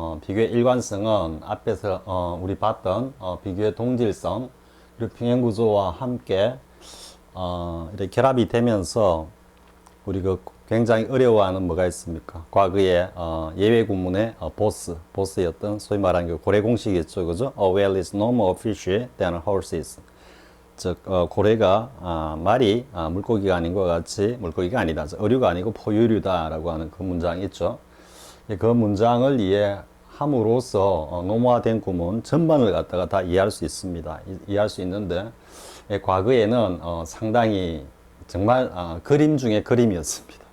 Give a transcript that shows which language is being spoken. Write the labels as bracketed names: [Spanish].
[Korean] 비교의 일관성은 앞에서 우리 봤던 비교의 동질성 그리고 평행 구조와 함께 이렇게 결합이 되면서 우리 굉장히 어려워하는 뭐가 있습니까? 과거에 예외 구문의 보스였던 소위 말하는 그 고래 공식이 있죠, 그죠? [English] A whale is no more fishy than horses. [Korean] 즉 고래가 말이 물고기가 아닌 것 같이 물고기가 아니다, 어류가 아니고 포유류다라고 하는 그 문장이 있죠. 그 문장을 이해함으로써 노모화된 구문 전반을 갖다가 다 이해할 수 있습니다. 이해할 수 있는데 과거에는 상당히 정말 그림 중에 그림이었습니다.